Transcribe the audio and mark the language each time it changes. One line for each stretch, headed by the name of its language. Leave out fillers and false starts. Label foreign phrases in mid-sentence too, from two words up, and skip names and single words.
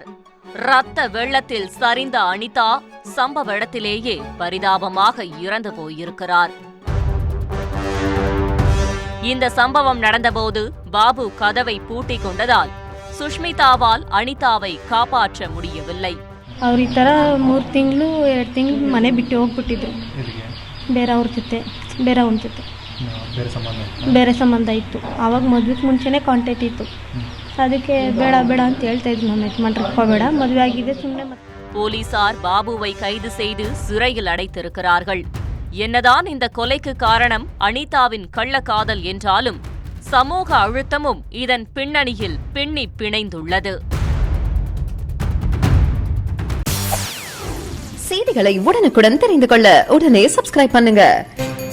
Tamil: இரத்த வெள்ளத்தில் சரிந்த அனிதா சம்பவ இடத்திலேயே பரிதாபமாக இறந்து போயிருக்கிறார். இந்த சம்பவம் நடந்தபோது பாபு கதவை பூட்டிக் கொண்டதால் சுஷ்மிதாவால் அனிதாவை காப்பாற்ற முடியவில்லை.
Kannada: ಅವ್ರು ಈ ಥರ 3 ತಿಂಗಳು 2 ತಿಂಗಳು ಮನೆ ಬಿಟ್ಟು ಹೋಗ್ಬಿಟ್ಟಿದ್ರು. ಬೇರೆಯವ್ರ ಜೊತೆ ಬೇರೆಯವನ ಜೊತೆ ಬೇರೆ ಸಂಬಂಧ ಇತ್ತು. ಆವಾಗ ಮದುವೆಗೆ ಮುಂಚೆನೇ ಕಾಂಟ್ಯಾಕ್ಟ್ ಇತ್ತು. ಅದಕ್ಕೆ ಬೇಡ ಬೇಡ ಅಂತ ಹೇಳ್ತಾ ಇದ್ರು. ನಮ್ಮ ಯಜಮಾನ್ರಪ್ಪ ಬೇಡ, ಮದುವೆ ಆಗಿದೆ ಸುಮ್ಮನೆ.
Tamil: போலீசார் பாபுவை கைது செய்து சிறையில் அடைத்திருக்கிறார்கள். என்னதான் இந்த கொலைக்கு காரணம் அனிதாவின் கள்ளக்காதல் என்றாலும் சமூக அழுத்தமும் இதன் பின்னணியில் பின்னி பிணைந்துள்ளது. செய்திகளை உடனுக்குடன் தெரிந்து கொள்ள உடனே சப்ஸ்கிரைப் பண்ணுங்க.